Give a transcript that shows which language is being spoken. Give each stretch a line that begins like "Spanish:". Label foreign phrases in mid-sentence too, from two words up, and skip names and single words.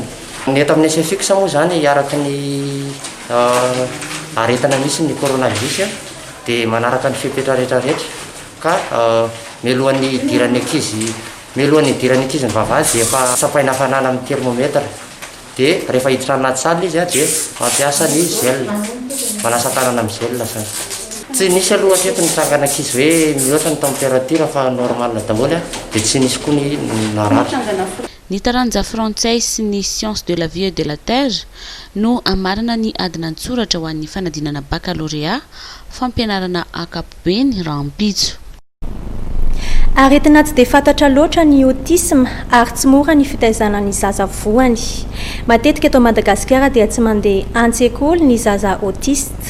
Malagasy: Ny eto amin'ny fixa moa zany araky ny aretina misy ny coronavirus dia manaraka ny fepetra rehetrarehetra ka mialohan'ny idiran'ny ankizy ny vavahady dia efa sapaina hafanana amin'ny termometra dia rehefa hiditra anaty saly izy dia mampiasa ny gel manasa tanana amin'ny gel zany. Tsy nisy aloha hatreto nitsangana ankizy hoe mihoatra ny température fa normal daholo dia tsy nisy koa ny naratra. Ny taranja frantsay sy ny
French: science de la vie et de la terre
Malagasy: no amarana ny adina antsoratra ho an'ny fanadinana baccalauréat fampianarana ankapobeny rahampitso. Aretina tsy dia fantatra loatra ny autisme ary tsy mora ny fitaizana ny zaza voany. Matetika eto Madagasikara dia tsy mandeha an-tsekoly ny zaza autiste.